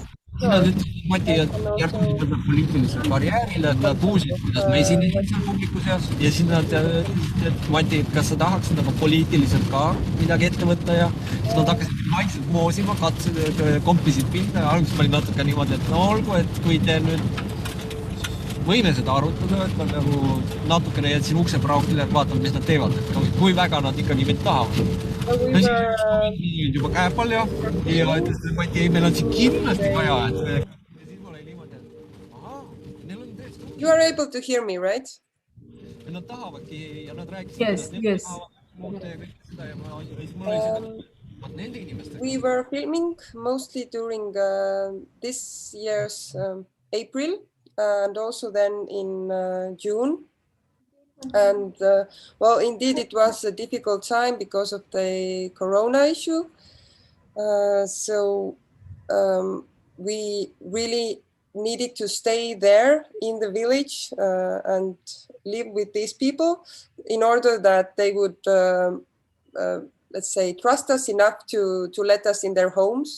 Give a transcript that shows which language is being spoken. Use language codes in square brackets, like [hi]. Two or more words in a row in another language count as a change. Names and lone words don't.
[et] Nad ütlesid, Mati, et järgmine võtab poliitilisele karjäärile, et nad kuulsid, kuidas me esinesid seal publiku seas ja siis nad ütlesid, et Mati, kas sa tahaksid aga poliitiliselt ka midagi ette võtta ja siis nad hakkasid vaikselt moosima, kompisid pinda ja alguses ma olin natuke niimoodi, et no olgu, et kui te nüüd võime seda arutada, et ma nagu natukene jätsin ukse praukile, et vaatame, mis nad teevad, et kui väga nad ikkagi mind tahavad. No siis juba käepal ja ütles, et Mati, ei, meil on siin kindlasti vaja, et siis mul oli niimoodi, et aha, neil on tõesti. [en] You are able to hear me, right? [et] Nad tahavadki ja nad rääkisid, et tahavad ja kõik seda ja mul oli seda, nende inimestega. [en] We were filming mostly during this year's April and also then in June. And well, indeed, it was a difficult time because of the corona issue. So we really needed to stay there in the village and live with these people in order that they would, let's say, trust us enough to let us in their homes.